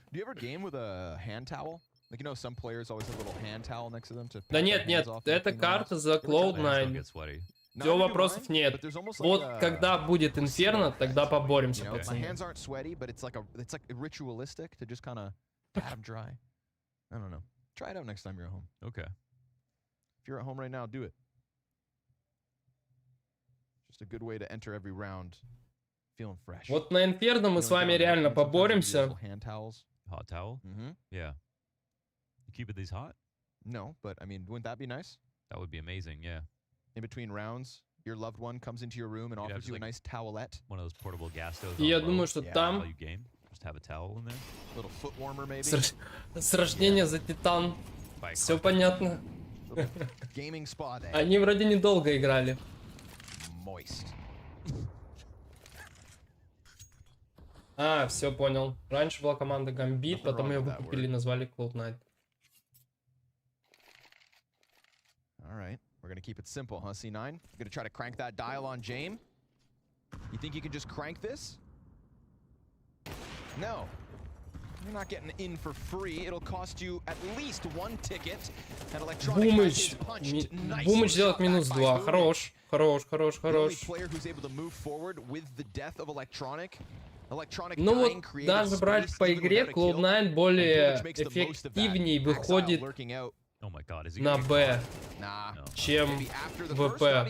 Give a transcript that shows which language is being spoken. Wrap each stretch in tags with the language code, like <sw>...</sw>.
<ru>Да нет, это карта за Cloud9. Все, вопросов нет. Вот когда будет Инферно, тогда поборемся, пацаны.</ru> <en>Try it out next time you're at home. Okay. If you're at home right now, do it. Just a good way to enter every round feeling fresh.</en> <ru>Вот на Инферно мы с вами реально поборемся.</ru> <en>Hot towel? Mm-hmm. Yeah. You keeping these hot? No, but I mean, wouldn't that be nice? That would be amazing, yeah. In between rounds, your loved one comes into your room and offers you a nice towelette. One of those portable gas stoves.</en> <ru>И я думаю, что там...</ru> <en>Just have a towel in there. Little foot warmer maybe.</en> <ru>С рождения за Титан. Все понятно.</ru> <en>Gaming spa day.</en> <ru>Они вроде недолго играли.</ru> <en>Moist.</en> <ru>А, все понял. Раньше была команда Гамбит, потом ее выкупили и назвали Cloud9.</ru> <en>All right, we're gonna keep it simple, huh? C9. You're gonna try to crank that dial on Jame. You think you can just crank this? No. You're not getting in for free. It'll cost you at least one ticket. And Electronic has punched nicely.</en> <ru>Бумыч делает -2. Хорош. Хорош.</ru> <en>Player who's able to move forward with the death of Electronic.</en> <ru>Ну вот, даже брать по игре, Cloud9 более эффективней выходит на Б, чем ВП.</ru>